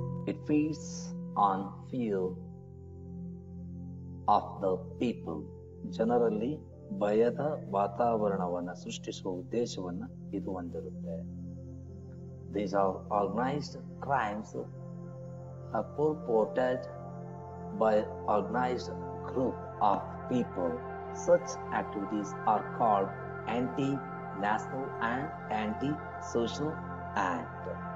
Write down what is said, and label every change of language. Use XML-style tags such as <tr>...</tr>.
<en>It feeds on fear of the people.</en> <kn>ಜನರಲ್ಲಿ ಭಯದ ವಾತಾವರಣವನ್ನ ಸೃಷ್ಟಿಸುವ ಉದ್ದೇಶವನ್ನ ಇದು ಹೊಂದಿರುತ್ತೆ.</kn> <en>These are organized crimes purported by organized group of people. Such activities are called anti-national and anti-social act.</en>